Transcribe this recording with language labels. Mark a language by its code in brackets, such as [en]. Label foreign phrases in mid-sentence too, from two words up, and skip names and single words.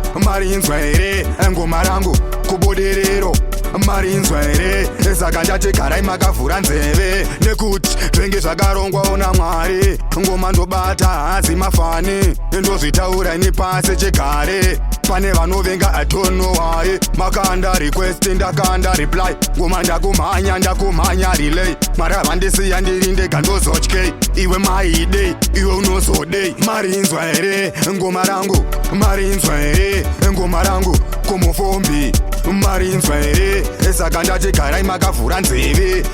[sn] Marinzwa here ngoma rangu? KuBudiriro marinzwa here? Saka ndati garai makavhura nzeve. Nekuti zvenge zvakarongwa ona Mwari. Ngoma ndobata hazi mafani. Ndozvitaura ini pasi chigare. Pane vanovenga, [en] I don't know why. Makanda request, [sn] ndakanda reply. Ngoma ndakumhanya, ndakumhanya relay. Mara vandisiya ndiri ndega, ndozotye. Iwe maide, iwe unozodei. Marinzwa here ngoma rangu? Marinzwa here ngoma rangu? KuMufombi marinzwa here? Saka ndati garai makavhura nzeve.